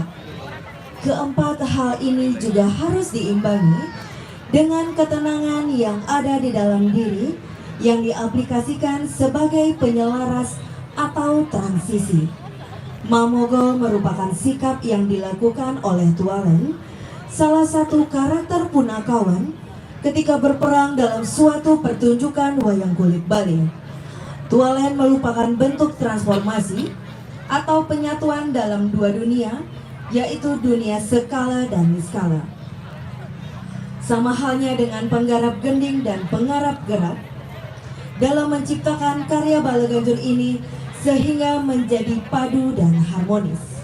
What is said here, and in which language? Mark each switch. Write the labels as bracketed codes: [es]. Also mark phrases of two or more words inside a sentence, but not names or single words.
[id] Keempat hal ini juga harus diimbangi dengan ketenangan yang ada di dalam diri yang diaplikasikan sebagai penyelaras atau transisi. Mamogol merupakan sikap yang dilakukan oleh Tualen, salah satu karakter punakawan, ketika berperang dalam suatu pertunjukan wayang kulit Bali. Tualen merupakan bentuk transformasi atau penyatuan dalam dua dunia, yaitu dunia skala dan niskala. Sama halnya dengan penggarap gending dan penggarap gerak, dalam menciptakan karya Balaganjur ini sehingga menjadi padu dan harmonis.